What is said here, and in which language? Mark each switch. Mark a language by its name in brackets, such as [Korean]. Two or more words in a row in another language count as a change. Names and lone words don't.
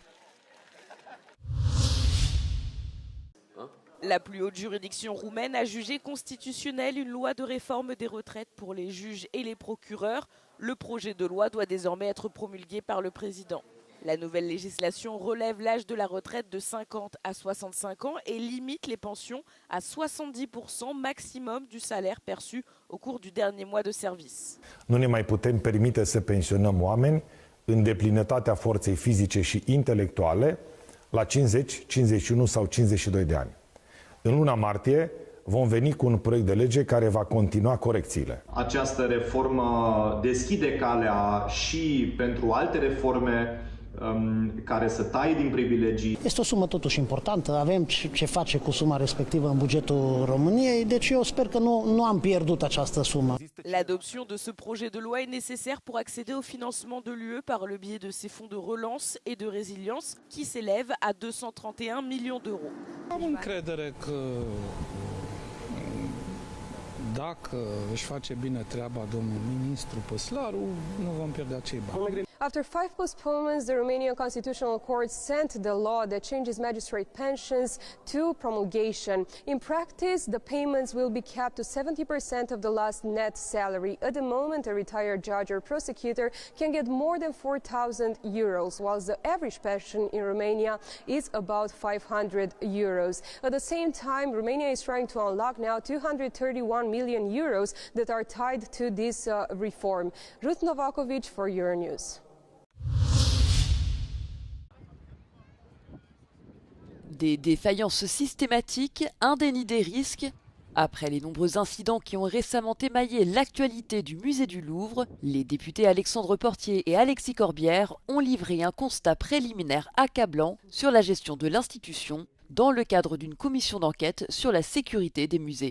[French] La plus haute juridiction roumaine a jugé constitutionnelle une loi de réforme des retraites pour les juges et les procureurs. Le projet de loi doit désormais être promulgué par le président. La nouvelle législation relève l'âge de la retraite de 50 à 65 ans et limite les pensions à 70% maximum du salaire perçu au cours du dernier mois de service. [Romanian] Nu ne mai putem permite să pensionăm oameni în deplinătatea forței fizice și intelectuale la 50, 51 sau 52 de ani. În luna martie vom veni cu un proiect de lege care va continua corecțiile. Această reformă deschide calea și pentru alte reforme care să taie din privilegii. Este o sumă totuși importantă, avem ce face cu suma respectivă în bugetul României, deci eu sper că nu am pierdut această sumă. [French] L'adoption de ce projet de loi est nécessaire pour accéder au financement de l'UE par le biais de ses fonds de relance et de résilience qui s'élèvent à 231 millions d'euros. [Romanian] Am încredere că dacă își face bine treaba domnul ministru Păslaru, nu vom pierde acei bani. [English] After 5 postponements, the Romanian Constitutional Court sent the law that changes magistrate pensions to promulgation. In practice, the payments will be capped to 70% of the last net salary. At the moment, a retired judge or prosecutor can get more than 4,000 euros, whilst the average pension in Romania is about 500 euros. At the same time, Romania is trying to unlock now 231 million euros that are tied to this reform. Ruth Novakovic for Euronews. [French] Des défaillances systématiques, un déni des risques. Après les nombreux incidents qui ont récemment émaillé l'actualité du musée du Louvre, les députés Alexandre Portier et Alexis Corbière ont livré un constat préliminaire accablant sur la gestion de l'institution dans le cadre d'une commission d'enquête sur la sécurité des musées.